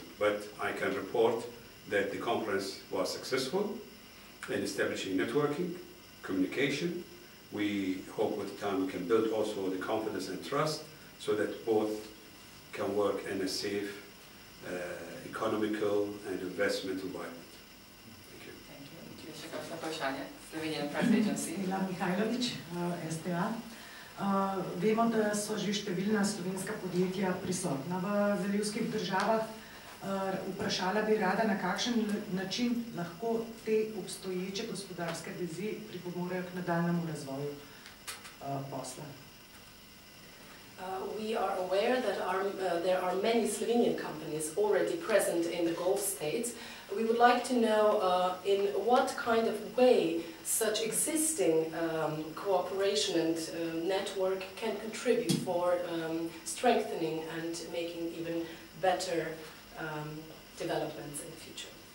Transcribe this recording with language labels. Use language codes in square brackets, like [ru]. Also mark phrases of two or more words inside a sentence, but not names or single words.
[en] But I can report that the conference was successful in establishing networking, communication. We hope with time we can build also the confidence and trust so that both can work in a safe, economical and investment environment. Thank you. Thank you. [sl] Če še kakšno vprašanje? Slovenian Press Agency. Ila Mihajlović, STA. Vemo, da so že številna slovenska podjetja prisotna v zalivskih državah. Vprašala bi rada, na kakšen način lahko te obstoječe gospodarske vezi pripomorejo k nadaljnjemu razvoju posla. [en] We are aware that there are many Slovenian companies already present in the Gulf states. We would like to know in what kind of way such existing cooperation and network can contribute for strengthening and making even better developments in the future.